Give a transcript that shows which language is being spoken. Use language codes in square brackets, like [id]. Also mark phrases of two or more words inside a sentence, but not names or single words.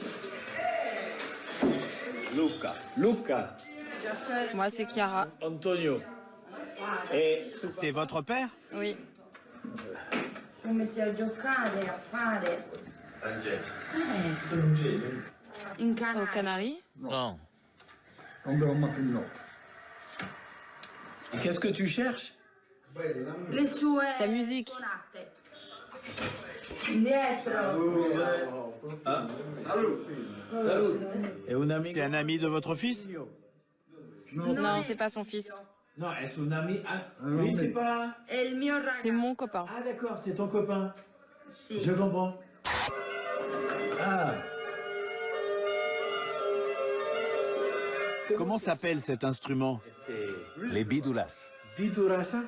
[fr] Luca. Moi, c'est Chiara. Antonio. Et C'est votre père? Oui. [it] Sono messi a giocare, a fare. [fr] Aux Canaries. Non. qu'est-ce que tu cherches? [it] Le sue [fr] Sa musique. [it] suonate. Indietro. [fr] Et un ami? C'est un ami de votre fils? Non, c'est pas son fils. Non, es un ami. Oui, oui, c'est c'est pas. [it] È il mio ragazzo. [fr] C'est mon copain. Ah, d'accord, c'est ton copain. [it] Sì. [fr] Je comprends. Ah. Comment s'appelle cet instrument? Les bidoulas. Vidurasa?